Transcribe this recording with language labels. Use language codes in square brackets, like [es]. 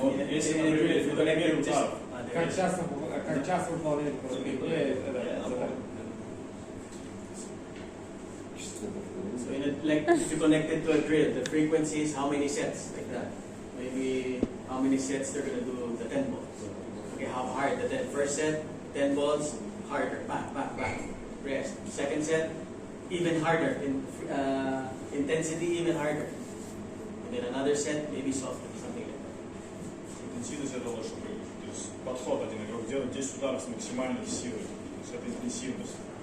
[ru] Если, например, фотографию ударов, Как часто выполняет задание? [en] So like if you connect it to a drill, the frequency is how many sets, like that. Maybe how many sets they're gonna do the 10 balls. Okay, how hard the first set, 10 balls, harder, back, rest. Second set, even harder, intensity even harder. And then another set, maybe softer, something like that. [ru] интенсивность – это вот, чтобы то есть, подход один игрок делает 10 ударов с максимальной силой. То есть это интенсивность.